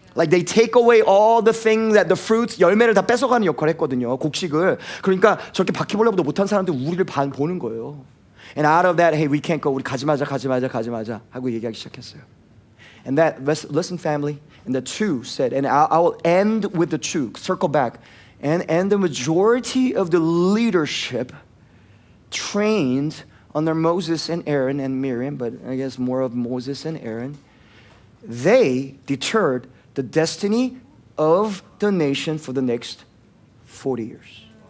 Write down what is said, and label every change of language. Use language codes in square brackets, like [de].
[en] Like they take away all the things that the fruits, [ko] 열매를 다 뺏어가는 역할을 했거든요. 곡식을. 그러니까 저렇게 바퀴벌레보다 못한 사람들 우리를 보는 거예요. [en] And out of that, hey, we can't go. [ko] 우리 가지 마자 하고 얘기하기 시작했어요. [en] And that, listen, family. And the two said, and I will end with the two. Circle back, and the majority of the leadership trained under Moses and Aaron and Miriam, but I guess more of Moses and Aaron. They deterred the destiny of the nation for the next 40 years.